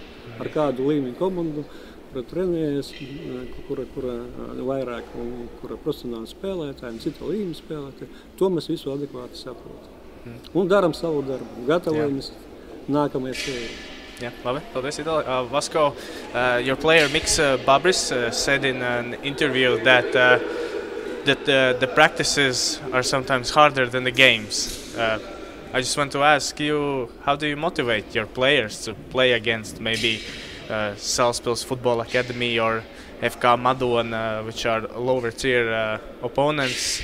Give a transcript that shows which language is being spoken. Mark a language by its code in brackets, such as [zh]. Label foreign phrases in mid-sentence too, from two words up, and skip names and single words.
[lv] Ar kādu līmeņu komandu, kura trenējas, kura vairāk un kura profesionāli spēlētāji un cita līmeņa spēlētāji. To mēs visu adekvāti saprotam. Un daram savu darbu. Gatavojamies nākamajai spēlē. Yeah, labi. Paldies, Itālija. [en] Vasko, your player Miks Babris said in an interview that the practices are sometimes harder than the games. I just want to ask you, how do you motivate your players to play against maybe Salaspils Football Academy or FK Madona, which are lower tier opponents?